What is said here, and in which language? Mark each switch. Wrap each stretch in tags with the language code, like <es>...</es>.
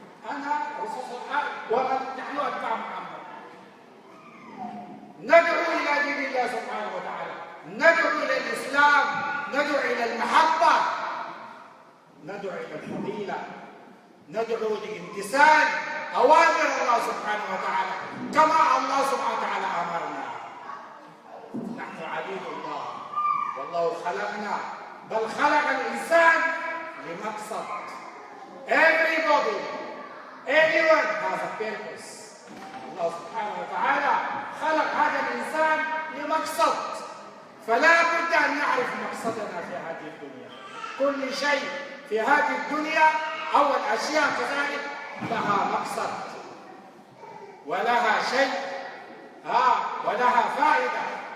<ar>أنا رسول الله نحن أتباع محمد، ندعو إلى دين الله سبحانه وتعالى، ندعو إلى الإسلام، ندعو إلى المحبة، ندعو إلى الفضيلة، ندعو لامتثال أوامر الله سبحانه وتعالى كما الله سبحانه وتعالى أمرنا. نحن عبيد الله، والله خلقنا، بل خلق الإنسان لمقصد.</ar> <en>Everybody, everyone has a purpose.</en> <ar>الله سبحانه وتعالى خلق هذا الإنسان لمقصد، فلا بد أن نعرف مقصدنا في هذه الدنيا. كل شيء في هذه الدنيا أو الأشياء كذلك لها مقصد ولها شيء ولها فائدة.</ar>